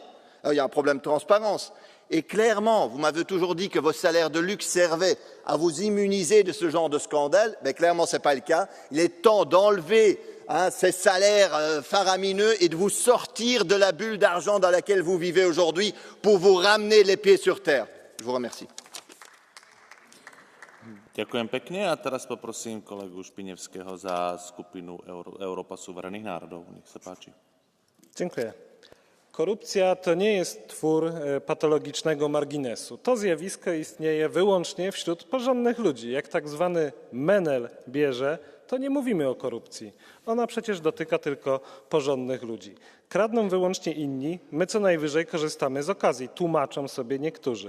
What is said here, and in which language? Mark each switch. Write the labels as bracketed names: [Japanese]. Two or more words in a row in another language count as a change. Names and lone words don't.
[French] Il y a un problème de transparence. Et clairement, vous m'avez toujours dit que vos salaires de luxe servaient à vous immuniser de ce genre de scandale, mais clairement ce n'est pas le cas. Il est temps d'enlever ces salaires faramineux et de vous sortir de la bulle d'argent dans laquelle vous vivez aujourd'hui pour vous ramener les pieds sur terre. Je vous remercie. [Slovak] Ďakujem pekne a teraz poprosím kolegu Špinevského za skupinu [English] Európa suverenných národov. [Slovak] Nech sa páči. [Polish] Dziękuję. Korupcja to nie jest twór patologicznego marginesu. To zjawisko istnieje wyłącznie wśród porządnych ludzi. Jak tak zwany menel bierze, to nie mówimy o korupcji. Ona przecież dotyka tylko porządnych ludzi. Kradną wyłącznie inni, my co najwyżej korzystamy z okazji, tłumaczą sobie niektórzy.